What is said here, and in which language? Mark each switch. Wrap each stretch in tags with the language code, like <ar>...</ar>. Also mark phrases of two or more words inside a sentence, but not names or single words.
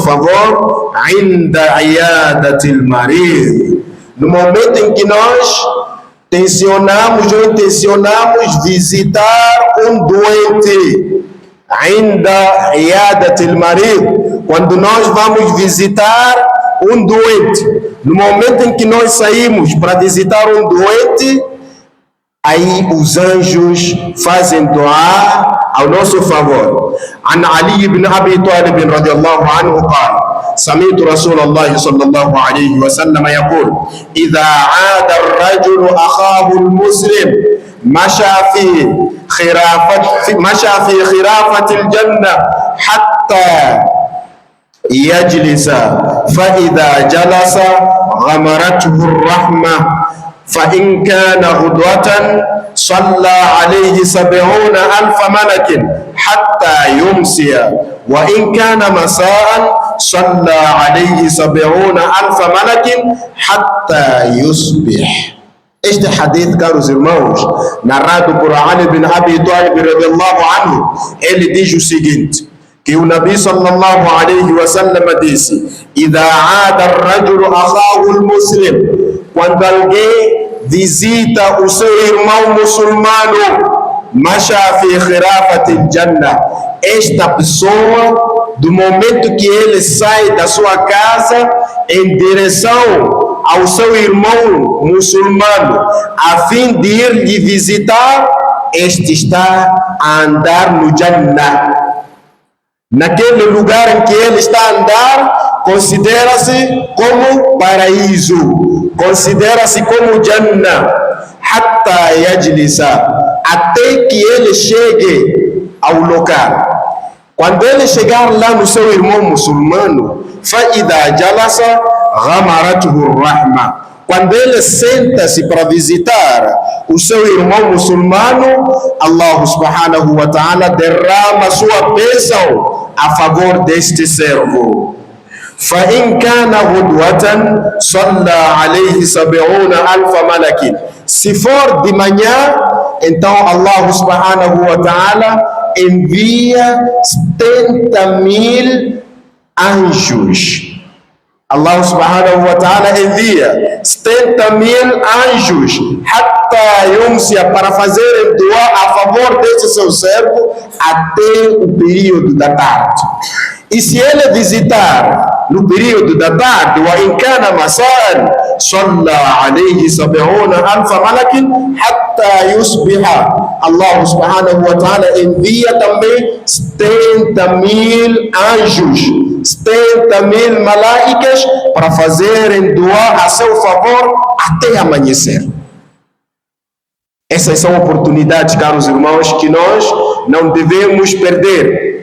<pt>favor, ainda</pt> <ar>عيادة المريض,</ar> <pt>no momento em que nós tensionamos ou intencionamos visitar um doente, ainda</pt> <ar>عيادة المريض,</ar> <pt>quando nós vamos visitar um doente, no momento em que nós saímos para visitar um doente, aí os anjos fazem dua ao nosso favor.</pt> <ar>عن علي بن أبي طالب رضي الله عنه قال: سمعت رسول الله صلى الله عليه وسلم يقول: إذا عاد الرجل أخاه المسلم مشى في خرافة الجنة حتى يجلس، فإذا جلس غمرته الرحمة، فإن كان غدوة صلى عليه 70,000 ملك حتى يمسي، وإن كان مساء صلى عليه 70,000 ملك حتى يصبح.</ar> <pt>Este hadith, caros irmãos, narrado por Ali bin Abi Talib</pt> <ar>رضي الله عنه,</ar> <pt>ele diz o seguinte, que o Nabi</pt> <ar>صلى الله عليه وسلم</ar> <pt>disse:</pt> <ar>إذا عاد الرجل أخاه المسلم,</ar> <pt>quando alguém visita o seu irmão muçulmano,</pt> <ar>مشى في خرافة الجنة,</ar> <pt>esta pessoa, do momento que ele sai da sua casa em direção ao seu irmão muçulmano, a fim de ir lhe visitar, este está a andar no Jannah. Naquele lugar em que ele está a andar, considera-se como paraíso, considera-se como Jannah,</pt> <ar>حتى يجلس,</ar> <pt>até que ele chegue ao local. Quando ele chegar lá no seu irmão muçulmano,</pt> <ar>فَإِذَا جَلَسَ غَمَرَتْهُ الرَّحْمَةُ,</ar> <pt>quando ele senta-se para visitar o seu irmão muçulmano, Allah</pt> <ar>سبحانه وتعالى</ar> <pt>derrama sua bênção a favor deste servo.</pt> <ar>فَإِنْ كَانَ غُدْوَةً صَلَّى عَلَيْهِ 70,000 مَلَكٍ.</ar> <pt>Se for de manhã, então Allah</pt> <ar>سبحانه وتعالى</ar> <pt>envia 70,000 anjos. Allah</pt> <ar>سبحانه وتعالى</ar> <pt>envia 70,000 anjos para fazerem dua a favor desse seu servo até o período da tarde. E se ele visitar no período da tarde,</pt> <ar>وَإِنْ كَانَ مَسَاءً صَلَّى عَلَيْهِ 70,000 مَلَكٍ حَتَّى يُصْبِحَ.</ar> <pt>Allah</pt> <ar>سبحانه وتعالى</ar> <pt>envia também 70,000 anjos, 70,000 malaicas para fazerem dua a seu favor até amanhecer. Essas são oportunidades, caros irmãos, que nós não devemos perder.</pt>